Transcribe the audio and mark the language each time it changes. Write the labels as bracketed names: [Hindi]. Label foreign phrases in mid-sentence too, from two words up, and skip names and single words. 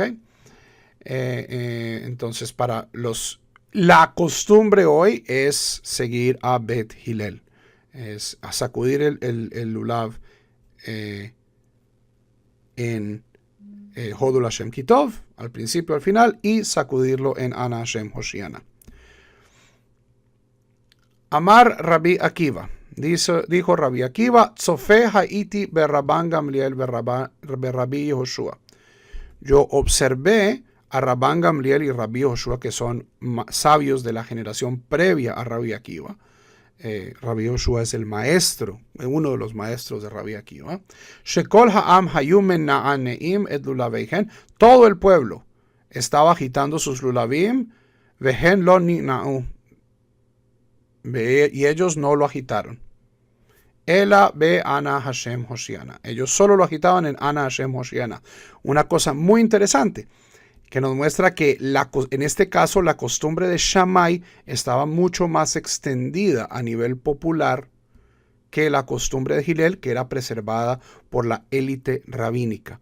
[Spanish] Entonces, la costumbre hoy es seguir a Bet Hillel. Es a sacudir el lulav en Hodu Lashem Kitov, al principio, al final, y sacudirlo en Ana Hashem Hoshiana. [Hebrew] אמר רבי עקיבא, dijo Rabbi Akiva, צופה הייתי ברבן גמליאל ברבי יהושע. [Spanish] Yo observé a Rabban Gamliel y Rabbi Yehoshua, que son sabios de la generación previa a Rabbi Akiva. Rabbi Yehoshua es el maestro, uno de los maestros de Rabbi Akiva. [Hebrew] שכל העם היו מנענעים את לולביהן. [Spanish] Todo el pueblo estaba agitando sus lulavim, [Hebrew] והן לא נענעו. [Spanish] Y ellos no lo agitaron. [Hebrew] אלא באנא ה' הושיעה נא. [Spanish] Ellos solo lo agitaban en Ana Hashem Hoshiana. Una cosa muy interesante que nos muestra que en este caso la costumbre de Shammai estaba mucho más extendida a nivel popular que la costumbre de Hillel, que era preservada por la élite rabínica.